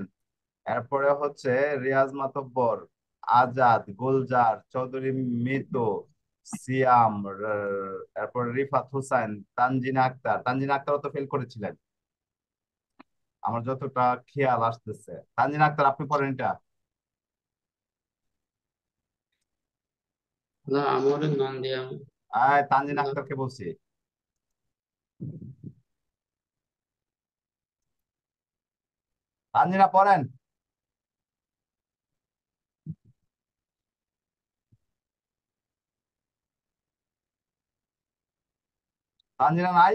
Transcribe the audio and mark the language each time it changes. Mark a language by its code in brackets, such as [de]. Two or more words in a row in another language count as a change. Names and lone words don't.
[bn] এরপরে হচ্ছে রিয়াজ মাতব্বর, আজাদ, গুলজার, চৌধুরী মিতু, সিয়াম, এরপর রিফাত হুসাইন, তানজিনা আক্তার। তানজিনা আক্তারও তো ফেল করেছিলেন আমার যতটা খেয়াল আসতেছে। তানজিনা আক্তার, আপনি পড়েন এটা। [it] La amore non diamo. [bn] তানজিনা [it] La- [bn] আক্তারকে বলছি। তানজিনা পড়েন। তানজিনা নাই?